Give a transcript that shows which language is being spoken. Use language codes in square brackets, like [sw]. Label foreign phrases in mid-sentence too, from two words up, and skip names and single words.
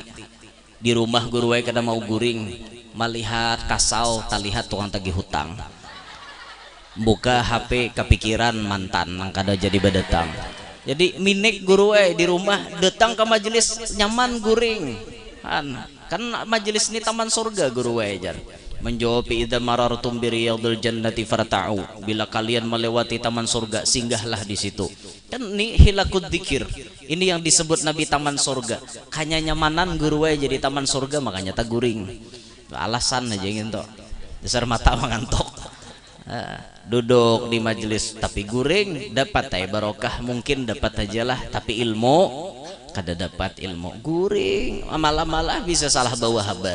[bjn] Di rumah guru aja kada mau guring. Melihat kasau, tak lihat tukang tagih hutang. Buka HP kepikiran mantan nang kada jadi badatang. Jadi minik guru di rumah datang ke majelis nyaman guring. Kan majelis ini taman surga guru jar. [ar] Menjawab إذا مررتم برياض الجنة فارتعوا. [id] Bila kalian melewati taman surga singgahlah di situ. [bjn] Kan ini [ar] حلق الذكر. [bjn] Ini yang disebut Nabi taman surga. Hanya nyamanan guru jadi taman surga makanya tak guring. [id] Alasan aja gitu. Dasar mata mengantuk. [bjn] Duduk di majelis tapi guring dapat barokah mungkin dapat aja lah tapi ilmu kada dapat ilmu guring malah bisa salah bawa habar.